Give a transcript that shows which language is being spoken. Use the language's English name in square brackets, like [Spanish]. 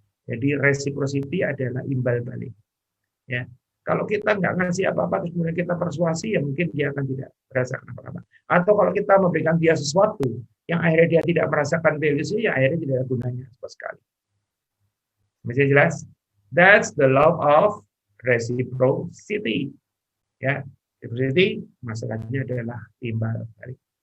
[Indonesian] Jadi reciprocity adalah imbal balik. Ya. Kalau kita nggak ngasih apa-apa terus kemudian kita persuasi, ya mungkin dia akan tidak merasakan apa-apa. Atau kalau kita memberikan dia sesuatu yang akhirnya dia tidak merasakan value-nya, ya akhirnya tidak ada gunanya sama sekali. Masih jelas? [English] That's the law of reciprocity. [Indonesian] Ya, reciprocity masalahnya adalah timbal balik.